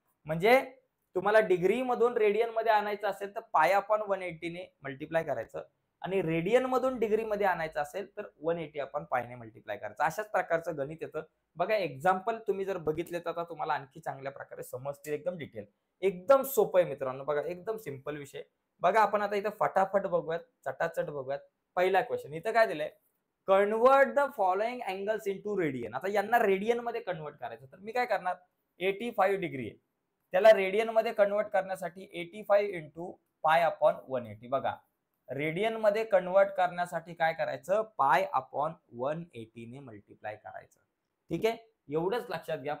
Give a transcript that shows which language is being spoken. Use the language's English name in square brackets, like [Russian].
[Marathi] म्हणजे तुम्हाला डिग्री मधून रेडियन मध्ये आणायचं असेल तर पाय अपॉन 180 ने मल्टिप्लाय करायचं आणि रेडियन मधून डिग्री मध्ये आणायचं असेल तर 180 अपॉन पाय ने मल्टिप्लाय करायचं. अशाच प्रकारचं गणित येतं. बघा एक्झाम्पल तुम्ही जर बघितले तर आता तुम्हाला आणखी चांगल्या प्रकारे समजतील, एकदम डिटेल. एकदम सोपं आहे मित्रांनो. बघा एकदम सिंपल विषय. बघा आपण आता इथं फटाफट बघूयात, चटाचट बघूयात. पहिला क्वेश्चन इथं काय दिलंय? [English] Convert the following angles into radian. [Marathi] आता यांना रेडियन मध्ये कन्वर्ट करायचं, तर मी काय करणार? 85 डिग्री आहे, त्याला रेडियन मध्ये कन्वर्ट करण्यासाठी 85 इंटू पाय अपॉन 180. बघा रेडियन मध्ये कन्वर्ट करण्यासाठी काय करायचं? पाय अपॉन 180 ने मल्टिप्लाय करायचं. ठीक आहे, एवढंच लक्षात घ्या.